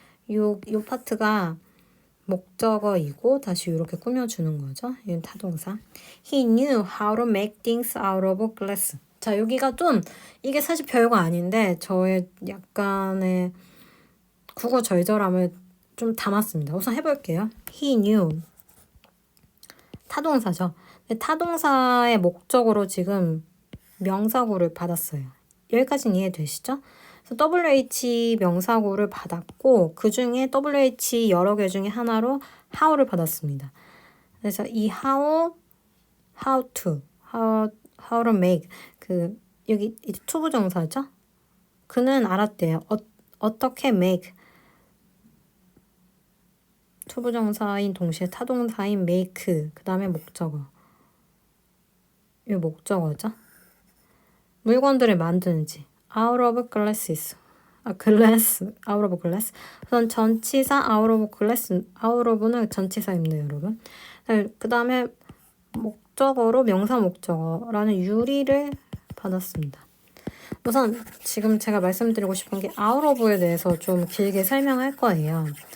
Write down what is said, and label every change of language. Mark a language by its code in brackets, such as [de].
[ko] 요 파트가 목적어이고 다시 이렇게 꾸며주는 거죠. 이건 타동사. [en] He knew how to make things out of glass. [ko] 자, 여기가 좀 이게 사실 별거 아닌데 저의 약간의 국어 절절함을 좀 담았습니다. 우선 해볼게요. [en] He knew. [ko] 타동사죠. 타동사의 목적으로 지금 명사구를 받았어요. 여기까지는 이해되시죠? 그래서 WH 명사구를 받았고 그 중에 WH 여러 개 중에 하나로 how를 받았습니다. 그래서 이 how to make 그 여기 투부정사죠? 그는 알았대요. 어떻게 make 투부정사인 동시에 타동사인 make 그 다음에 목적어. 이 목적어죠. 물건들을 만드는지 [en] out of glasses. glass, out of glass. [ko] 우선 전치사 out of glass, out of는 전치사입니다, 여러분. 그 다음에 목적어로 명사 목적어라는 유리를 받았습니다. 우선 지금 제가 말씀드리고 싶은 게 out of에 대해서 좀 길게 설명할 거예요.